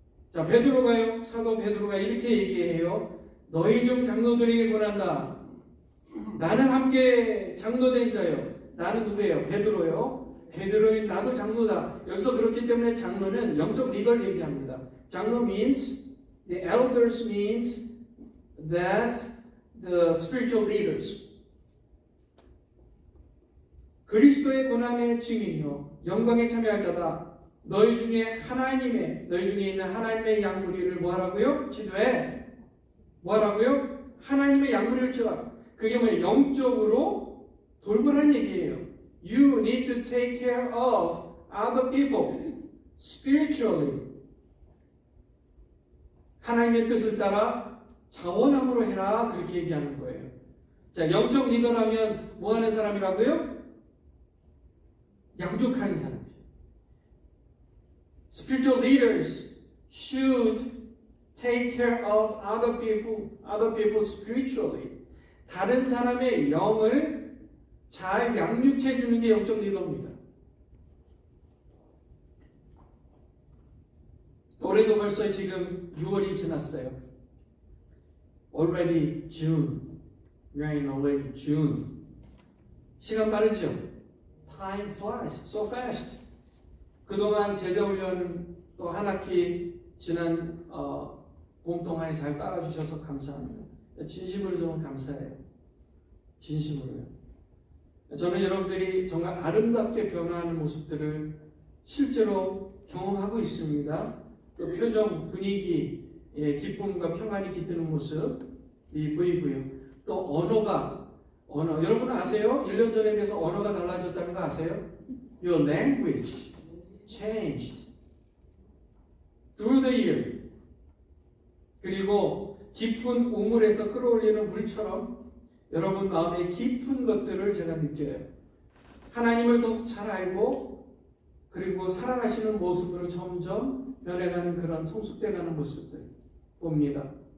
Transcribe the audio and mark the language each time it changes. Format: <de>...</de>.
<ko>자, 베드로가요. 사도 베드로가 이렇게 얘기해요. 너희 중 장로들에게 권한다. 나는 함께 장로된 자요. 나는 누구예요? 베드로요. 베드로인 나도 장로다. 여기서 그렇기 때문에 장로는 영적 리더를 얘기합니다.</ko> <en>장로 means the elders means that the spiritual leaders.</en> <ko>그리스도의 고난의 증인이요 영광에 참여할 자다. 너희 중에 있는 하나님의 양무리를 뭐하라고요? 지도해. 뭐하라고요? 하나님의 양무리를 지어. 그게 뭐예요? 영적으로 돌보라는 얘기예요.</ko> <en>You need to take care of other people spiritually.</en> <ko>하나님의 뜻을 따라 자원함으로 해라. 그렇게 얘기하는 거예요. 자, 영적 리더라면 뭐 하는 사람이라고요? 양육하는 사람이에요.</ko> <en>Spiritual leaders should take care of other people spiritually.</en> <ko>다른 사람의 영을 잘 양육해 주는 게 영적 리더입니다. 올해도 벌써 지금 6월이 지났어요.</ko> <en>Already June. We are in already June.</en> <ko>시간 빠르죠?</ko> <en>Time flies so fast.</en> <ko>그동안 제자훈련 또 한 학기 지난 봄 동안에 잘 따라주셔서 감사합니다. 진심으로 저는 감사해요. 진심으로요. 저는 여러분들이 정말 아름답게 변화하는 모습들을 실제로 경험하고 있습니다. 또 표정, 분위기, 기쁨과 평안이 깃드는 모습이 보이고요. 또 언어, 여러분 아세요? 1년 전에 비해서 언어가 달라졌다는 거 아세요?</ko> <en>Your language changed through the year.</en> <ko>그리고 깊은 우물에서 끌어올리는 물처럼 여러분 마음의 깊은 것들을 제가 느껴요. 하나님을 더욱 잘 알고 그리고 사랑하시는 모습으로 점점 변해가는 그런 성숙돼가는 모습들 봅니다.</ko>